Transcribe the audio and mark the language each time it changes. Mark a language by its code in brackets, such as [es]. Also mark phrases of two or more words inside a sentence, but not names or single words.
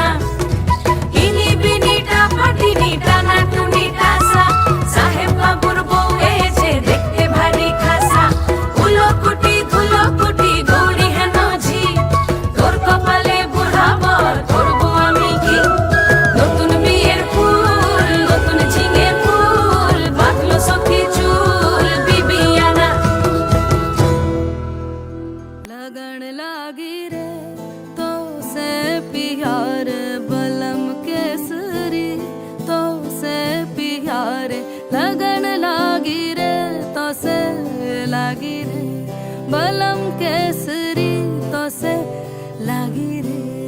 [bn] ইনি বিনি টাপাটিনি টানা টুনি টাসা, সাহেব বাবুর বউ এসে দেখতে ভারী খাসা। উলকুটি ধুলকুটি গৌরী হেন ঝি, তোর কপালে বুড়া বর করবো আমি কি। নতুন বিয়ের ফুল, নতুন ঝিঙে ফুল, বাঁধলো সখী চুল বিবিয়ানা। [hi] लगन लागी रे तो से प्यार बलम केसरी, तो से प्यार लगन लागी रे तो से लागी रे बलम केसरी, तो से लागी रे।